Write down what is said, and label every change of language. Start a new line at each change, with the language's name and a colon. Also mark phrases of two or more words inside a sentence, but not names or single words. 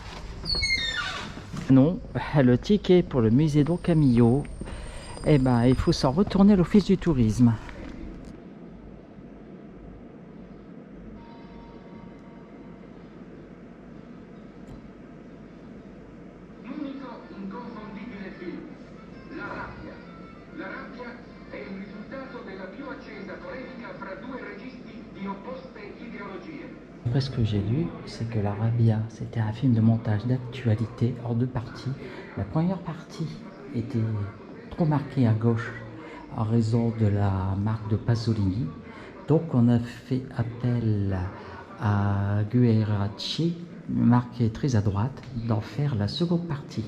French: Non, le ticket pour le musée Don Camillo, eh ben il faut s'en retourner à l'office du tourisme.
Italian: La rabbia è il risultato della più accesa polemica fra due registi di opposte ideologie.
French: Après ce que j'ai lu, c'est que La Rabbia, c'était un film de montage d'actualité en deux parties. La première partie était trop marquée à gauche en raison de la marque de Pasolini. Donc on a fait appel à Guerracci, une marque qui est très à droite, d'en faire la seconde partie.